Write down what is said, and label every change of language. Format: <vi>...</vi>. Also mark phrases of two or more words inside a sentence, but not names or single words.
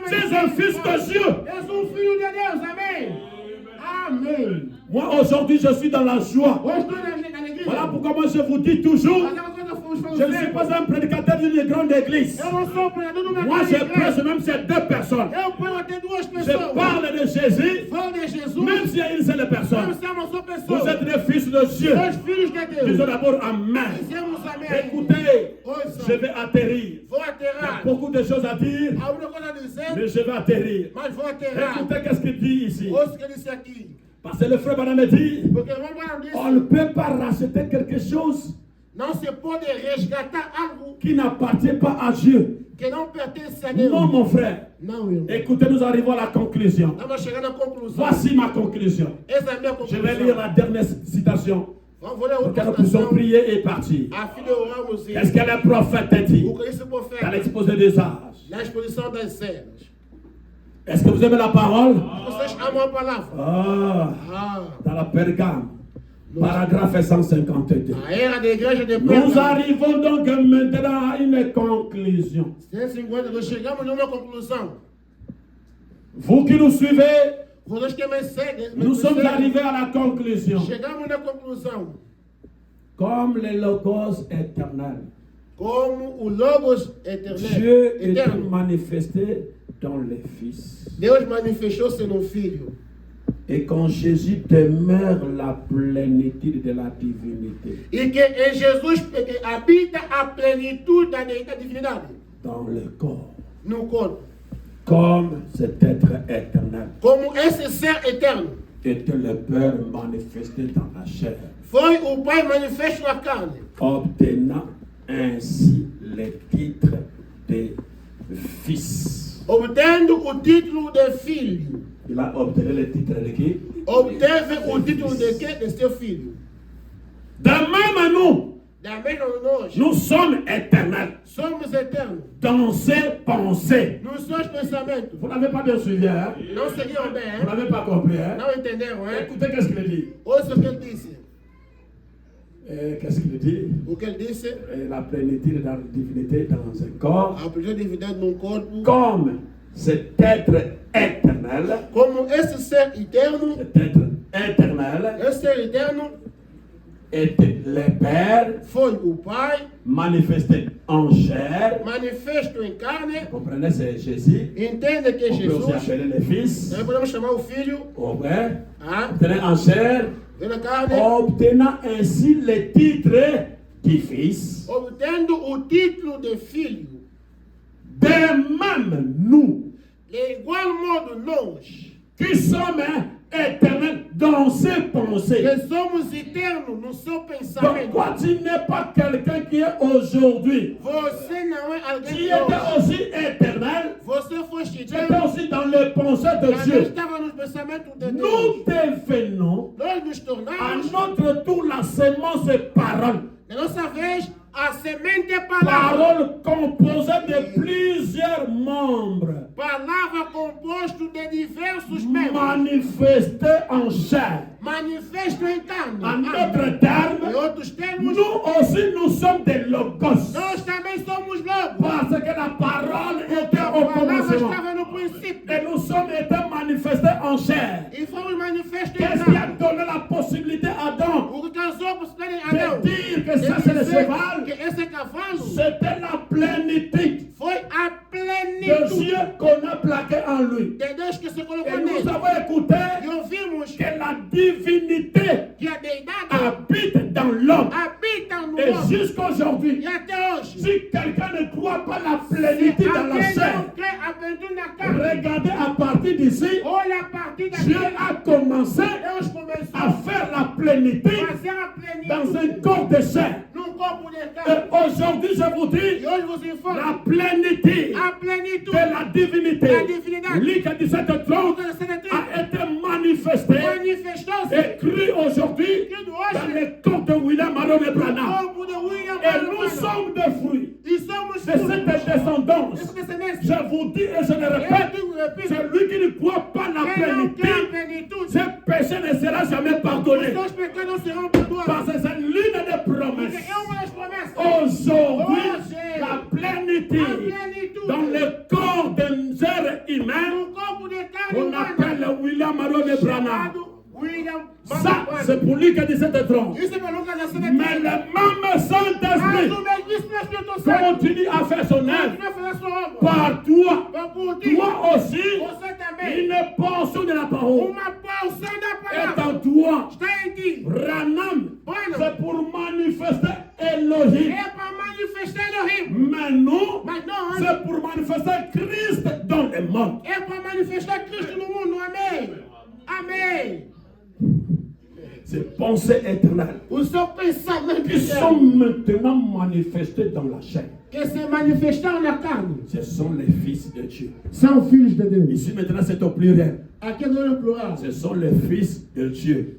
<fr>Tu es un fils de Dieu.</fr> <pt>Eu sou filho de Deus, amém? Amém.</pt> <fr>Moi aujourd'hui je suis dans la joie.</fr> <pt>Hoje estou na igreja.</pt> <fr>Voilà pourquoi moi je vous dis toujours,</fr> <pt>Mas é uma coisa que eu falo</pt> <fr>je ne suis</fr> <pt>sempre.</pt> <fr>pas un prédicateur d'une grande église.</fr> <pt>Eu não sou pregador de uma</pt> <fr>Moi</fr> <pt>grande</pt> <fr>je</fr> <pt>igreja.</pt> <fr>prêche même ces deux personnes.</fr> <pt>Eu prego até duas</pt> <fr>Je</fr> <pt>pessoas.</pt> <fr>parle de Jésus,</fr> <pt>Falo de Jesus.</pt> <fr>même s'il y a une seule</fr> <pt>Não</pt> <fr>personne.</fr> <pt>se é uma só pessoa.</pt> <fr>Vous êtes des fils de Dieu.</fr> <pt>Sois filhos de Deus.</pt> <fr>Disons d'abord Amen.</fr> <pt>Dizemos amém.</pt> <fr>Écoutez,</fr> <pt>Ouça.</pt> <fr>je vais atterrir.</fr> <pt>Vou</pt> <fr>Il y a</fr> <pt>aterrar.</pt> <fr>beaucoup de choses à dire,</fr> <pt>Há uma coisa a dizer,</pt> <fr>mais je vais atterrir.</fr> <pt>mas vou aterrar.</pt> <fr>Écoutez qu'est-ce qu'il dit ici.</fr> <pt>Ouça o que ele disse aqui.</pt> <fr>Parce que le frère Branham dit,</fr> <pt>Porque o irmão Branham disse,</pt> <fr>on ne peut pas racheter quelque chose</fr> <pt>não se pode resgatar algo</pt> <fr>qui n'appartient pas à Dieu.</fr> <pt>que não pertence a Deus.</pt> <fr>Non, mon frère.</fr> <pt>Não, irmão.</pt> <fr>Écoutez, nous arrivons à la conclusion.</fr> <pt>Estamos chegando à conclusão.</pt> <fr>Voici ma conclusion.</fr> <pt>Essa é a minha</pt> <fr>Je</fr> <pt>conclusão.</pt> <fr>vais lire la dernière citation</fr> <pt>Vamos ler a</pt> <fr>pour que</fr> <pt>outra</pt> <fr>nous puissions</fr> <pt>citação.</pt> <fr>prier et partir.</fr> <pt>A filha oramos e</pt> <fr>Qu'est-ce que le prophète a dit</fr> <pt>o que esse</pt> <fr>dans</fr> <pt>profeta</pt> <fr>l'exposé des âges?</fr> <pt>na exposição das cenas.</pt> <fr>Est-ce que vous aimez la parole?</fr> <pt>Vocês amam a palavra? Ah, Ah,</pt> <fr>dans la Pergame, paragraphe 152.</fr> <pt>a era da igreja de</pt> <fr>Nous</fr> <pt>Pérgamo.</pt> <fr>arrivons donc maintenant à une conclusion.</fr> <pt>152, chegamos a uma conclusão.</pt> <fr>Vous qui nous suivez,</fr> <pt>Vocês que me seguem,</pt> <fr>nous sommes arrivés à la conclusion.</fr> <pt>chegamos na conclusão.</pt> <fr>Comme le Logos éternel,</fr> <pt>Como o Logos</pt> <fr>Dieu est</fr> <pt>eterno.</pt> <fr>manifesté dans les fils.</fr> <pt>Deus manifestou-se no Filho.</pt> <fr>Et quand Jésus demeure la plénitude de la divinité</fr> <pt>E que em Jesus que habita a plenitude da divindade</pt> <fr>dans le corps,</fr> <pt>no corpo.</pt> <fr>comme cet être éternel</fr> <pt>Como esse ser eterno</pt> <fr>était le Père manifesté dans la chair,</fr> <pt>foi o Pai manifesto na carne,</pt> <fr>obtenant ainsi le titre de fils.</fr> <pt>obtendo o título de filho.</pt> <fr>Il a obtenu le titre de qui?</fr> <pt>obteve o título de quê? De seu filho.</pt> <fr>De même à nous,</fr> <pt>Da mesma nós,</pt> <fr>nous sommes éternels</fr> <pt>somos eternos.</pt> <fr>dans ses pensées.</fr> <pt>Nos seus pensamentos.</pt> <fr>Vous n'avez pas bien suivi, hein?</fr> <pt>Não seguiam bem,</pt> <fr>Vous</fr> <pt>hein?</pt> <fr>n'avez pas compris, hein?</fr> <pt>Não entenderam, hein?</pt> <fr>Écoutez qu'est-ce qu'il dit.</fr> <pt>Ouça o que ele disse.</pt> <fr>Qu'est-ce qu'il dit?</fr> <pt>O que ele disse?</pt> <fr>La plénitude de la divinité dans un corps.</fr> <pt>A plena divindade num corpo.</pt> <fr>Comme cet être éternel,</fr> <pt>Como esse ser eterno,</pt> <fr>cet être éternel</fr> <pt>esse ser eterno</pt> <fr>était le Père</fr> <pt>foi o Pai,</pt> <fr>manifesté en chair.</fr> <pt>manifesto em carne.</pt> <fr>Vous comprenez, c'est Jésus.</fr> <pt>Entende que</pt> <fr>On peut aussi</fr> <pt>Jesus,</pt> <fr>appeler le Fils.</fr> <pt>nós podemos chamar o Filho,</pt> <fr>Au vrai, ah, obtenant en chair,</fr> <pt>vem na carne,</pt> <fr>obtenant ainsi le titre du Fils.</fr> <pt>obtendo o título de Filho.</pt> <fr>De même, nous,</fr> <pt>De igual modo, nós,</pt> <fr>qui sommes éternels dans ses pensées.</fr> <pt>que somos eternos no seu</pt> <fr>Donc,</fr> <pt>pensamento.</pt> <fr>toi, tu n'es pas quelqu'un qui est aujourd'hui.</fr> <pt>Você não é</pt> <fr>Tu</fr> <pt>alguém que</pt> <fr>étais</fr> <pt>hoje.</pt> <fr>aussi éternel.</fr> <pt>Você foi</pt> <fr>Tu étais</fr> <pt>eterno,</pt> <fr>aussi dans les pensées de</fr> <pt>mas</pt> <fr>Dieu.</fr> <pt>estava nos pensamentos de</pt> <fr>Nous</fr> <pt>Deus.</pt> <fr>devenons</fr> <pt>Nós nos</pt> <fr>à</fr> <pt>tornamos,</pt> <fr>notre tour la sémence parole.</fr> <pt>na nossa vez, a semente é palavra.</pt> <fr>Parole composée de plusieurs membres.</fr> <pt>Palavra composto de diversos membros.</pt> <fr>Manifestée en chair.</fr> <pt>Manifesto em carne.</pt> <fr>En</fr> <pt>Amém.</pt> <fr>d'autres termes,</fr> <pt>Em outros termos,</pt> <fr>nous aussi nous sommes des logos.</fr> <pt>nós também somos lobos.</pt> <fr>Parce que la parole était</fr> <pt>A</pt> <fr>au</fr> <pt>palavra</pt> <fr>commencement.</fr> <pt>estava no princípio.</pt> <fr>Et nous sommes été manifestés en chair.</fr> <pt>E fomos manifestos em</pt> <fr>Qu'est-ce qui a</fr> <pt>carne.</pt> <fr>donné la possibilité à Adam</fr> <pt>O que causou por ser</pt> <fr>de</fr> <pt>Adão.</pt> <fr>dire que ça c'est le cheval?</fr> <pt>Que esse cavalo</pt> <fr>C'était la plénitude</fr> <pt>foi a</pt> <fr>de</fr> <pt>plenitude</pt> <fr>Dieu qu'on a plaqué en lui.</fr> <pt>de Deus que se</pt> <fr>Et</fr> <pt>colocou</pt> <fr>nous</fr> <pt>nele.</pt> <fr>avons écouté</fr> <pt>E ouvimos</pt> <fr>que la divinité</fr> <pt>que a deidade</pt> <fr>habite dans l'homme.</fr> <pt>habita no</pt> <fr>Et</fr> <pt>homem.</pt> <fr>jusqu'aujourd'hui,</fr> <pt>E até hoje,</pt> <fr>si quelqu'un ne croit pas la plénitude dans la</fr> <pt>alguém</pt> <fr>chair,</fr> <pt>não crê a plenitude na carne,</pt> <fr>regardez à partir d'ici,</fr> <pt>olha a partir</pt> <fr>Dieu</fr> <pt>daqui.</pt> <fr>a commencé</fr> <pt>Deus começou</pt> <fr>à faire la plénitude</fr> <pt>a fazer a</pt> <fr>dans</fr> <pt>plenitude</pt> <fr>un corps de chair.</fr> <pt>num corpo de</pt> <fr>Et</fr> <pt>carne.</pt> <fr>aujourd'hui, je vous dis,</fr> <pt>E hoje vos informo</pt> <fr>la plénitude</fr> <pt>a plenitude</pt> <fr>de la divinité,</fr> <pt>La divinidade.</pt> <fr>Luc 17:30, a été manifestée,</fr> <pt>manifestou-se</pt> <fr>écrit aujourd'hui</fr> <pt>escrito</pt> <fr>dans</fr> <pt>hoje</pt> <fr>le corps de William Maron</fr> <pt>no</pt> <fr>Branham.</fr> <pt>corpo de William</pt> <fr>Et nous</fr> <pt>Branham.</pt> <fr>sommes des fruits</fr> <pt>E somos</pt> <fr>de cette descendance.</fr> <pt>Essa descendência.</pt> <fr>Je vous dis et je le</fr> <pt>Eu</pt> <fr>répète,</fr> <pt>digo, repito,</pt> <fr>celui qui ne croit pas la</fr> <pt>quem não quer a</pt> <fr>plénitude,</fr> <pt>plenitude,</pt> <fr>ce péché ne sera jamais pardonné.</fr> <pt>os seus pecados não serão perdoados.</pt> <fr>Parce que c'est l'une des</fr> <pt>Porque</pt> <fr>promesses.</fr> <pt>é uma das promessas.</pt> <fr>Aujourd'hui,</fr> <pt>Hoje,</pt> <fr>la</fr> <pt>a</pt> <fr>plénitude</fr> <pt>plenitude</pt> <fr>dans le corps d'un ser humain</fr> <pt>no corpo de carne</pt> <fr>qu'on</fr> <pt>humana,</pt> <fr>appelle William Maron Branham.</fr> <pt>chamado William</pt> <fr>Ça,</fr> <pt>Branham.</pt> <fr>c'est pour lui que 17:30.</fr> <pt>Isso é para Lucas</pt> <fr>Mais</fr> <pt>17:30.</pt> <fr>le même</fr> <pt>Mas</pt> <fr>Saint-Esprit</fr> <pt>o mesmo Espírito Santo</pt> <fr>continue à faire son œuvre</fr> <pt>continua a fazer sua obra.</pt> <fr>par toi.</fr> <pt>Mas por ti,</pt> <fr>Toi aussi,</fr> <pt>você também,</pt> <fr>une portion de la parole</fr> <pt>uma porção da</pt> <fr>est</fr> <pt>palavra</pt> <fr>en toi.</fr> <pt>está em ti.</pt> <fr>Branham,</fr> <pt>Branham.</pt> <fr>c'est pour manifester Elohim.</fr> <pt>É para manifestar Elohim.</pt> <fr>Mais nous,</fr> <pt>Mas não,</pt> <fr>c'est pour manifester Christ dans le monde.</fr> <pt>é para manifestar Cristo no mundo. Amém. Amém.</pt> <fr>Ces pensées éternelles</fr> <pt>O seu pensamento</pt> <fr>qui sont maintenant manifestées dans la chair.</fr> <pt>que se manifestaram na carne</pt> <fr>Ce sont les fils de Dieu.</fr> <pt>são filhos de Deus.</pt> <fr>Ici maintenant c'est au pluriel.</fr> <pt>Aqui é no plural.</pt> <fr>Ce sont les fils de Dieu.</fr>